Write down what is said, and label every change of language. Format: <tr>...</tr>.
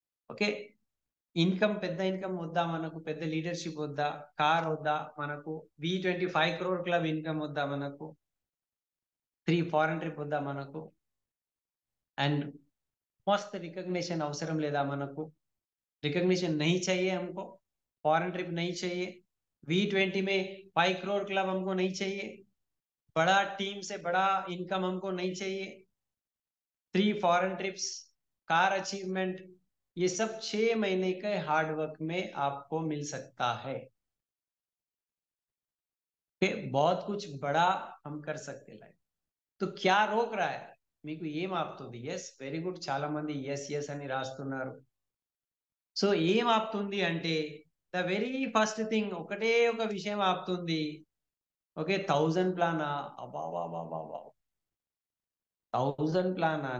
<te>Okay, income, పెద్ద income వద్దా మనకు? పెద్ద లీడర్షిప్ వద్దా? కార్ వద్దా మనకు? V25 crore క్లబ్ ఇన్కమ్ వద్దా మనకు? 3 ఫారెన్ ట్రిప్ వద్దా మనకు? అండ్ मस्त रिकग्निशन అవసరం లేదా మనకు?</te> <hi>रिकग्निशन नहीं चाहिए हमको, फॉरेन ट्रिप नहीं चाहिए, V20 में 5 crore क्लब हमको नहीं चाहिए, बड़ा टीम से बड़ा इनकम हमको नहीं चाहिए, 3 फॉरेन ट्रिप्स, कार अचीवमेंट, ये सब 6 महीने के हार्ड वर्क में आपको मिल सकता है. बहुत कुछ बड़ा हम कर सकते लाइफ. तो क्या रोक रहा है మీకు?</hi> <te>ఏం ఆపుతుంది? ఎస్, వెరీ గుడ్, చాలా మంది ఎస్ ఎస్ అని రాస్తున్నారు. సో ఏం ఆపుతుంది అంటే ద వెరీ ఫస్ట్ థింగ్, ఒకటే ఒక విషయం ఆపుతుంది. ఓకే, 1000 ప్లానా? అబాబాబాబా, 1000 ప్లానా?</te>